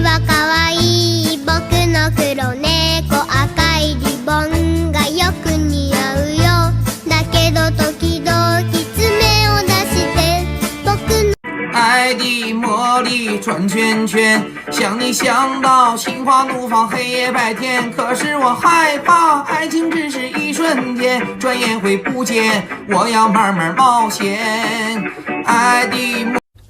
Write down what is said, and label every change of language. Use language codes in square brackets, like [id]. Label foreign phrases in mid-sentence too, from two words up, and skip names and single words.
[ja] は可愛い僕の黒猫赤いリボンがよく似合うよだけど時々爪を出して僕の [zh] 爱的魔力转圈圈，想你想到心花怒放，黑夜白天。可是我害怕，爱情只是一瞬间，转眼会不见。我要慢慢冒险，爱的魔。